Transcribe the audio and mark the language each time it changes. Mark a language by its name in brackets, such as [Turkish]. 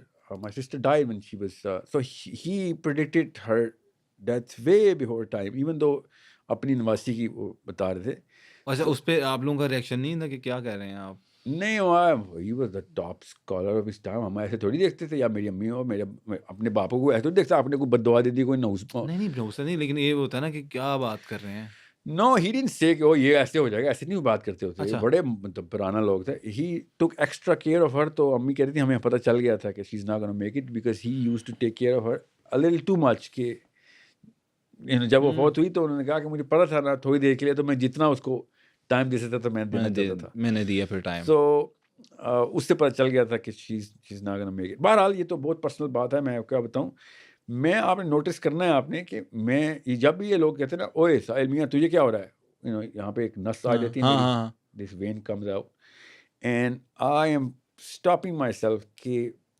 [English] My sister died when she was so he predicted her death way before time, even though [Urdu] اپنی نواسی کی وہ بتا رہے تھے. اچھا اس پہ آپ لوگوں کا ریئیکشن نہیں تھا کہ کیا کہہ رہے ہیں آپ؟ نہیں, [English] he was the top scholar of his time. [Urdu] ہم ایسے تھوڑی دیکھتے تھے, یا میری امی ہو, میرے اپنے باپوں کو ایسے تھوڑی دیکھتا, آپ نے کوئی بد دعا دے دی, کوئی نعوذ نہیں نہیں, لیکن یہ ہوتا ہے نا کہ کیا بات کر رہے ہیں. [English] No, he didn't say [Urdu] کہ یہ ایسے ہو جائے گا, ایسے نہیں بات کرتے ہوتے, اچھا. بڑے مطلب پرانا لوگ تھے. [English] He took extra care of her, [Urdu] تو امی کہتی تھی ہمیں پتہ چل گیا تھا کہ [English] she's not going to make it because he used to take care of her a little too much. [Urdu] کہ جب وہ فوت ہوئی تو انہوں نے کہا کہ مجھے پتہ تھا نا تھوڑی دیر کے لیے, تو میں جتنا اس کو ٹائم دے سکتا تھا میں دینا چاہتا تھا, میں نے دیا پھر ٹائم. تو اس سے پتہ چل گیا تھا کہ [English] she's not going to make it. [Urdu] بہرحال یہ تو بہت پرسنل بات ہے, میں کیا بتاؤں. میں آپ نے نوٹس کرنا ہے آپ نے کہ میں جب بھی یہ لوگ کہتے ہیں نا اوے ساحل میاں تجھے کیا ہو رہا ہے, یہاں پہ ایک نس آ جاتی ہے, [English] this when comes out and I am stopping myself [Urdu] کہ